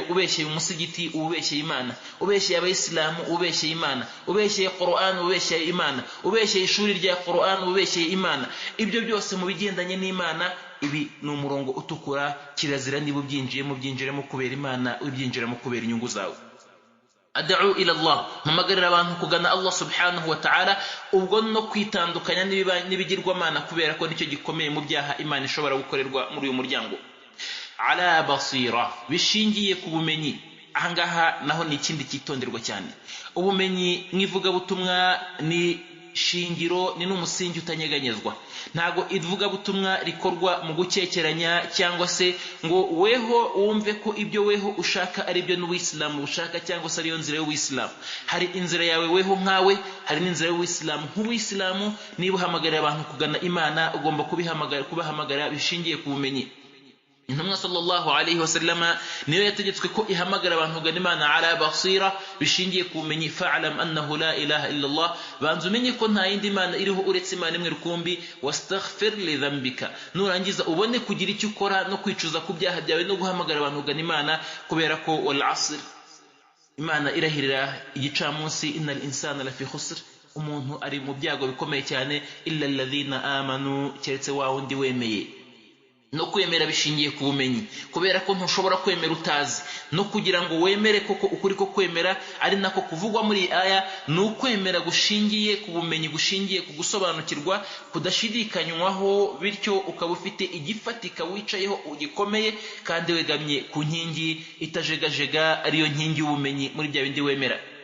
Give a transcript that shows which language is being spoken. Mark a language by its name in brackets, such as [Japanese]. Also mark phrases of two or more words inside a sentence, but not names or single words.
[Kinyarwanda] Ubeshyeye umusigiti, ubeshyeye Imana; ubeshyeye abayisilamu, ubeshyeye Imana; ubeshyeye Qur'an, ubeshyeye Imana; ubeshyeye ishuri rya Qur'an, ubeshyeye Imana. Ibyo byose mu bigendanye n'Imana, ibi ni umurongo utukura. Kirazira niba byinjiremo kubera Imana, ubyinjiramo kubera inyungu zawe. [Arabic] أدعو إلى الله, [Kinyarwanda] mpamagarira abantu kugana Allah [Arabic] سبحانه وتعالى, [Kinyarwanda] ubwo no kwitandukanya n'ibigirwamana, kubera ko nicyo gikomeye mu byaha Imana ishobora gukorerwa muri uyu muryango. [Arabic] على بصيرة, [Kinyarwanda] bishingiye ku bumenyi. Ahangaha naho ni ikindi cyitonderwa cyane. Ubumenyi mwivugabutumwa ni shingiro, ni n'umusingi utanyeganyezwa. Ntago ivugabutumwa rikorwa mu gukekeranya cyangwa se ngo weho wumve ko ibyo weho ushaka ari byo n'Uwisilamu ushaka, cyangwa se ariyo nzira y'Uwisilamu. Hari inzira yawe weho nkawe, hari n'inzira y'Uwisilamu. Nk'Uwisilamu niba uhamagarira abantu kugana Imana, ugomba kubahamagara bishingiye ku bumenyi. Intumwa [Arabic] صلى الله عليه وسلم [Kinyarwanda] niyo yategetswe ko ihamagara abantu kugana Imana [Arabic] على بصيرة, [Kinyarwanda] bishingiye ku bumenyi. [Arabic] فاعلم أنه لا إله إلا الله, [Kinyarwanda] banza umenye ko nta yindi Imana iriho uretse Imana imwe rukumbi. [Arabic] واستغفر لذنبك, [Kinyarwanda] nurangiza ubone kugira icyo ukora no kwicuza ku byaha byawe no guhamagara abantu kugana Imana, kubera ko [Arabic] والعصر, [Kinyarwanda] Imana irahirira igicamunsi, [Arabic] إن الإنسان لفي خسر, [Kinyarwanda] umuntu ari mu byago bikomeye cyane, [Arabic] إلا الذين آمنوا, [Kinyarwanda] keretse wa wundi wemeye. No kwemera bishingiye ku bumenyi, kubera ko ntushobora kwemera utazi. No kugira ngo wemere koko ukuri ko kwemera ari nako kuvugwa muri aya, ni ukwemera gushingiye ku bumenyi, gushingiye ku gusobanukirwa kudashidikanywaho, bityo ukaba ufite igifatika wicayeho ugikomeye kandi wegamye ku nkingi itajegajega, ariyo nkingi y'ubumenyi muri bya bindi wemera.